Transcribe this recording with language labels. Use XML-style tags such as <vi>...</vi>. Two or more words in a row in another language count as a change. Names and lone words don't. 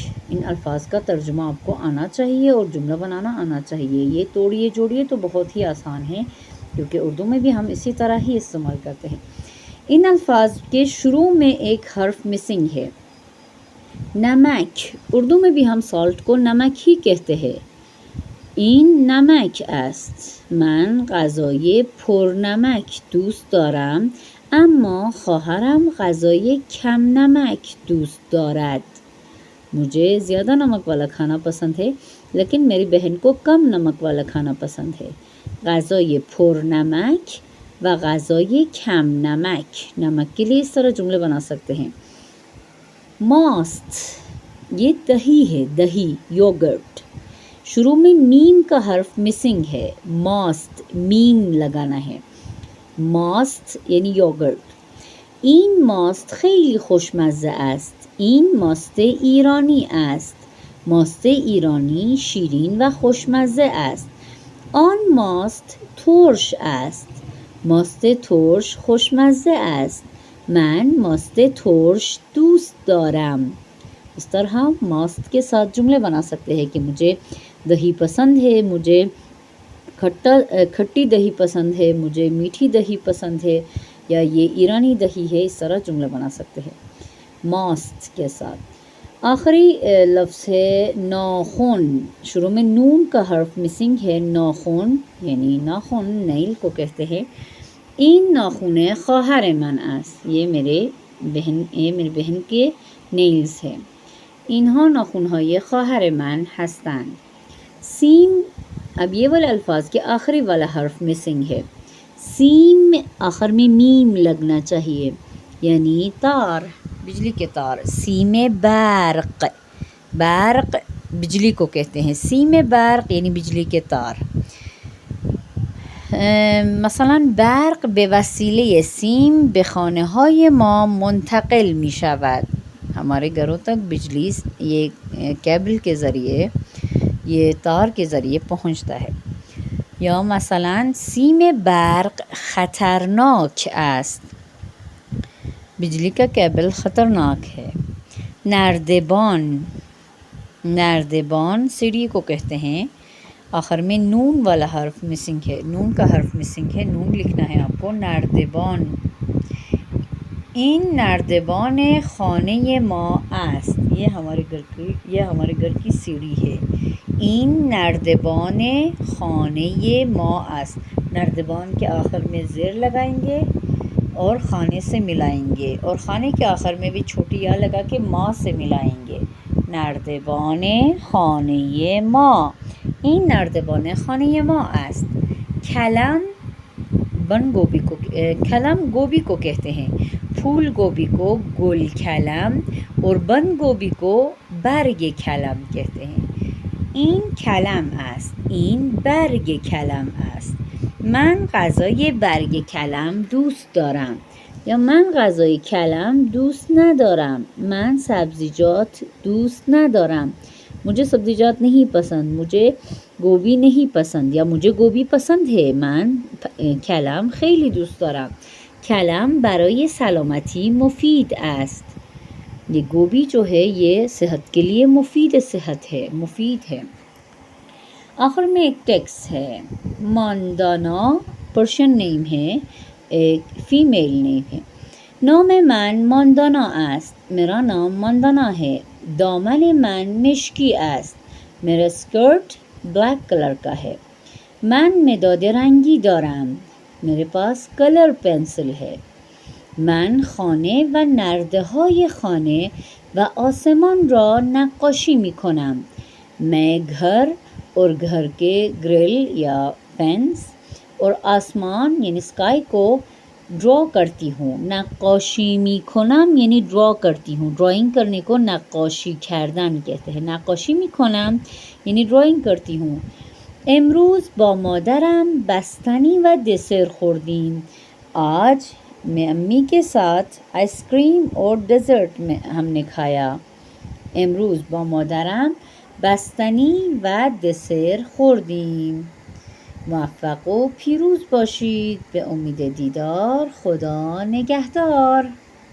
<ur>ان الفاظ کا ترجمہ آپ کو آنا چاہیے اور جملہ بنانا آنا چاہیے. یہ توڑیے جوڑیے تو بہت ہی آسان ہے کیونکہ اردو میں بھی ہم اسی طرح ہی استعمال کرتے ہیں. ان الفاظ کے شروع میں ایک حرف مسنگ ہے. نمک. اردو میں بھی ہم سالٹ کو نمک ہی کہتے ہیں.</ur> <fa>این نمک است. من غذای پرنمک دوست دارم اما خواهرم غذای کم نمک دوست دارد.</fa> <ur>مجھے زیادہ نمک والا کھانا پسند ہے لیکن میری بہن کو کم نمک والا کھانا پسند ہے.</ur> <fa>غذای پرنمک و غذای کم نمک.</fa> <ur>نمک کے لیے اس طرح جملے بنا سکتے ہیں. ماست. یہ دہی ہے. دہی، یوگرٹ. شروع میں میم کا حرف مسنگ ہے. ماست، میم لگانا ہے. ماست یعنی یوگرٹ.</ur> <fa>این ماست خیلی خوشمزه است. این ماست ایرانی است. ماست ایرانی شیرین و خوشمزه است. آن ماست ترش است. ماست ترش خوشمزه است. من ماست ترش دوست دارم.</fa> <ur>اس طرح ماست کے ساتھ جملے بنا سکتے ہیں کہ مجھے دہی پسند ہے، مجھے کھٹی دہی پسند ہے، مجھے میٹھی دہی پسند ہے، یا یہ ایرانی دہی ہے، اس طرح جملہ بنا سکتے ہیں ماست کے ساتھ۔ آخری لفظ ہے ناخن، شروع میں نون کا حرف مسنگ ہے، ناخن یعنی ناخن نیل کو کہتے ہیں۔</ur> <fa>این ناخن خواہر من است،</fa> <ur>یہ میری بہن کے نیلز ہے۔</ur> <fa>اینها ناخن‌های خواهر من هستند۔</fa> <ur>سیم، اب یہ والے الفاظ کے آخری والا حرف مسنگ ہے، سیم آخر میں میم لگنا چاہیے، یعنی تار، بجلی کے تار۔</ur> <fa>سیم برق،</fa> <ur>برق بجلی کو کہتے ہیں،</ur> <fa>سیم برق</fa> <ur>یعنی بجلی کے تار۔</ur> <fa>مثلا برق به وسیله سیم به خانه‌های ما منتقل می شود،</fa> <ur>ہمارے گھروں تک بجلی یہ کیبل کے ذریعے، یہ تار کے ذریعے پہنچتا ہے۔</ur> <fa>یا مثلا سیم برق خطرناک است،</fa> <ur>بجلی کا کیبل خطرناک ہے۔ نردبان، نردبان سیڑھی کو کہتے ہیں، آخر میں نون والا حرف مسنگ ہے، نون کا حرف مسنگ ہے، نون لکھنا ہے آپ کو، نردبان۔</ur> <fa>این نردبان خانه ما است،</fa> <ur>یہ ہمارے گھر کی سیڑھی ہے۔</ur> <fa>این نردبان خانه ما است،</fa> <ur>نردبان کے آخر میں زیر لگائیں گے اور خانے سے ملائیں گے، اور خانے کے آخر میں بھی چھوٹی یا لگا کے ماں سے ملائیں گے،</ur> <fa>نردبان خانه ما، این نردبان خانه ما است۔ کلم،</fa> <ur>بند گوبی کو، کلم گوبی کو کہتے ہیں، پھول گوبی کو</ur> <fa>گل کلم</fa> <ur>اور بند گوبی کو</ur> <fa>برگ کلم</fa> <ur>کہتے ہیں۔</ur> <fa>این کلم است، این برگ کلم است۔ من غذای برگ کلم دوست دارم، یا من غذای کلم دوست ندارم، من سبزیجات دوست ندارم،</fa> <ur>مجھے سبزیجات نہیں پسند، مجھے گوبی نہیں پسند، یا مجھے گوبی پسند ہے،</ur> <fa>من کلم خیلی دوست دارم۔ کلم برای سلامتی مفید است،</fa> <ur>یہ گوبی جو ہے یہ صحت کے لیے مفید ہے۔ آخر میں ایک ٹیکسٹ ہے، ماندانا</ur> <en>Persian name</en> <ur>ہے، ایک</ur> <en>female name</en> <ur>ہے۔</ur> <fa>نام من ماندانا است،</fa> <ur>میرا نام ماندانا ہے۔</ur> <fa>دامن من مشکی است،</fa> <ur>میرا اسکرٹ</ur> <en>black color</en> <ur>کا ہے۔</ur> <fa>من مداد رنگی دارم،</fa> <ur>میرے پاس</ur> <en>color pencil</en> <ur>ہے۔</ur> <fa>من خانه و نرده های خانه و آسمان را نقاشی می کنم،</fa> <ur>میں گھر اور گھر کے گرل یا فینس اور آسمان یعنی اسکائی کو ڈرا کرتی ہوں۔</ur> <fa>نقاشی می کنم</fa> <ur>یعنی ڈرا کرتی ہوں، ڈرائنگ کرنے کو</ur> <fa>نقاشی کردن</fa> <ur>کہتے ہیں،</ur> <fa>نقاشی می کنم</fa> <ur>یعنی ڈرائنگ کرتی ہوں۔</ur> <fa>امروز با مادرم بستنی و دسر خوردیم،</fa> <ur>آج میں امی کے ساتھ</ur> <en>ice cream</en> <ur>اور ڈیزرٹ میں ہم نے کھایا۔</ur> <fa>امروز با مادرم بستنی و دسر خوردیم۔ موفق و پیروز باشید، به امید دیدار، خدا نگهدار۔</fa>